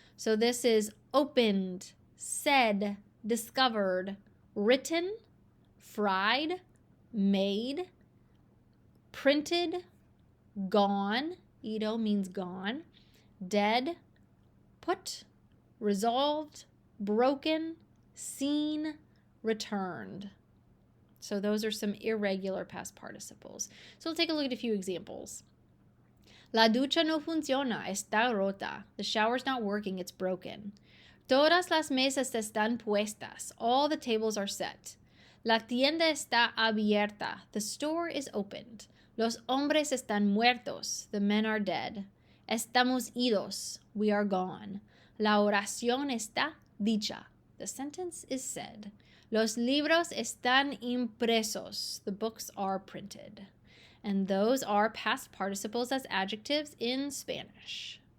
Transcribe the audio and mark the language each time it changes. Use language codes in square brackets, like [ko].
[en] So this is opened, said, discovered, written, fried, made, printed, gone, ido means gone, dead, put, resolved, broken, seen, returned. So those are some irregular past participles. So we'll take a look at a few examples. [es] La ducha no funciona, está rota. The shower's not working, it's broken. Todas las mesas están puestas. All the tables are set. La tienda está abierta. The store is opened. Los hombres están muertos. [en] The men are dead. Estamos idos. We are gone. [es] La oración está dicha. The sentence is said. Los libros están impresos. [en] The books are printed. And those are past participles as adjectives in Spanish.